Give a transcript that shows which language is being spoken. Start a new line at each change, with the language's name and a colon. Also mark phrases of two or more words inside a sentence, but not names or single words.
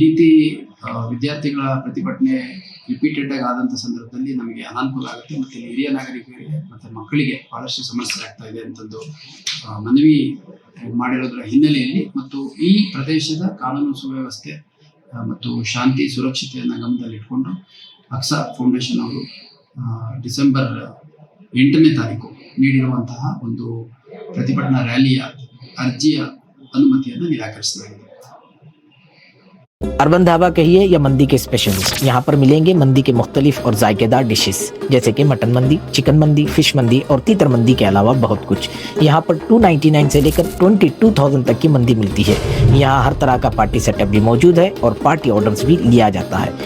Kannada: ರೀತಿ ವಿದ್ಯಾರ್ಥಿಗಳ ಪ್ರತಿಭಟನೆ ರಿಪೀಟೆಡ್ ಆಗಿ ಆದಂಥ ಸಂದರ್ಭದಲ್ಲಿ ನಮಗೆ ಅನಾನುಕೂಲ ಆಗುತ್ತೆ ಮತ್ತು ಹಿರಿಯ ನಾಗರಿಕರಿಗೆ ಮತ್ತು ಮಕ್ಕಳಿಗೆ ಬಹಳಷ್ಟು ಸಮಸ್ಯೆ ಆಗ್ತಾ ಇದೆ ಅಂತಂದು ಮನವಿ ಮಾಡಿರೋದರ ಹಿನ್ನೆಲೆಯಲ್ಲಿ ಮತ್ತು ಈ ಪ್ರದೇಶದ ಕಾನೂನು ಸುವ್ಯವಸ್ಥೆ ಮತ್ತು ಶಾಂತಿ ಸುರಕ್ಷತೆಯನ್ನು ಗಮನದಲ್ಲಿಟ್ಕೊಂಡು ಅಕ್ಸಾ ಫೌಂಡೇಶನ್ ಅವರು ಡಿಸೆಂಬರ್ 8ನೇ ತಾರೀಕು ನೀಡಿರುವಂತಹ ಒಂದು ಪ್ರತಿಭಟನಾ ರ್ಯಾಲಿಯ ಅರ್ಜಿಯ ಅನುಮತಿಯನ್ನು ನಿರಾಕರಿಸಲಾಗಿದೆ.
Hindi: अर्बन ढाबा कहिए या मंदी के स्पेशलिस्ट, यहाँ पर मिलेंगे मंदी के मुख्तलिफ और जायकेदार डिशेस जैसे कि मटन मंदी, चिकन मंदी, फिश मंदी और तीतर मंदी के अलावा बहुत कुछ। यहाँ पर 299 से लेकर 22,000 तक की मंदी मिलती है। यहाँ हर तरह का पार्टी सेटअप भी मौजूद है और पार्टी ऑर्डर्स भी लिया जाता है।